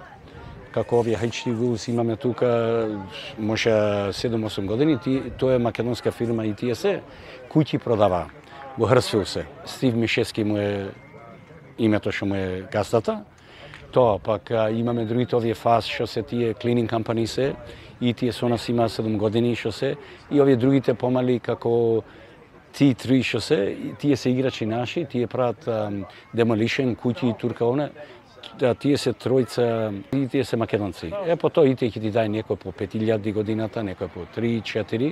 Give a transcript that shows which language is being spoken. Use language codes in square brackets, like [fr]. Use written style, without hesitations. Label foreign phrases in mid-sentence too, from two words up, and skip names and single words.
[mk] Како овие HD Wheels имаме тука, може 7-8 години, тоа е македонска фирма и тие се куќи продава во Хрсфил се. Стив Мишески му е името што му е газдата. Тоа пак имаме другите овие Fast што се тие [en] cleaning company [mk] се и тие со нас има 7 години што се и овие другите помали како T3 што се, тие се играчи наши, тие прават demolition, куќи, турка, тие се тројца и тие се македонци. По тоа и тие ќе ти дај некој по 5000 годината, некој по 3-4.